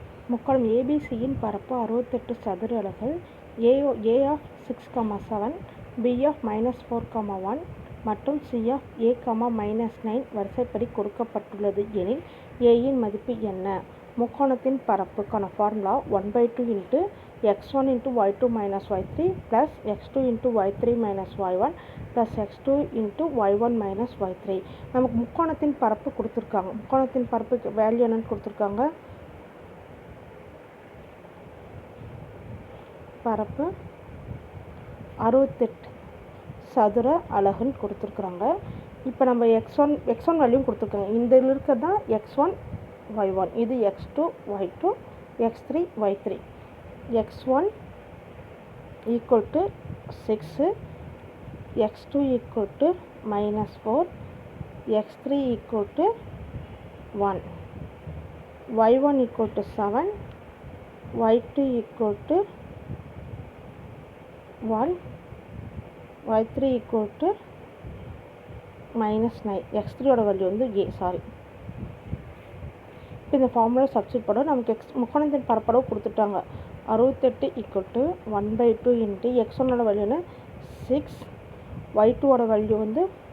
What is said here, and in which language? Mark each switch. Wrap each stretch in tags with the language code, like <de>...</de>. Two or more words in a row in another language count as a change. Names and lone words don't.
<ta>முக்கோணம் ஏபிசியின் பரப்பு 68 சதுர அலகுகள். A of 6,7, B of -4,1 மற்றும் C of A, -9 வரிசைப்படி கொடுக்கப்பட்டுள்ளது எனில் Aயின் மதிப்பு என்ன? முக்கோணத்தின் பரப்புக்கான ஃபார்முலா 1/2 × x1 × y2 - y3 + x2 × y3 - y1 + x2 × y1 - y3. நமக்கு முக்கோணத்தின் பரப்பு கொடுத்துருக்காங்க. முக்கோணத்தின் பரப்புக்கு வேல்யூ என்னன்னு கொடுத்துருக்காங்க? பரப்பு 68 சதுர அலகுன்னு கொடுத்துருக்குறாங்க. இப்போ நம்ம x1 வேல்யூ கொடுத்துருக்காங்க. இந்த இருக்கிறது தான் x1 y1, இது x2 y2, x3 y3. x1 = 6, x2 = -4, x3 = 1, y1 = 7, y2 = 1, y3 = -9. x3 வேல்யூ வந்து a. சாரி, இப்போ இந்த ஃபார்முலா சப்ஸ்டிட் பண்ணோம். நமக்கு முக்கோணத்தின் பரப்பளவு கொடுத்துட்டாங்க. 68 = 1/2 × x1 வேல்யூ 6, y2 வேல்யூ வந்து</ta>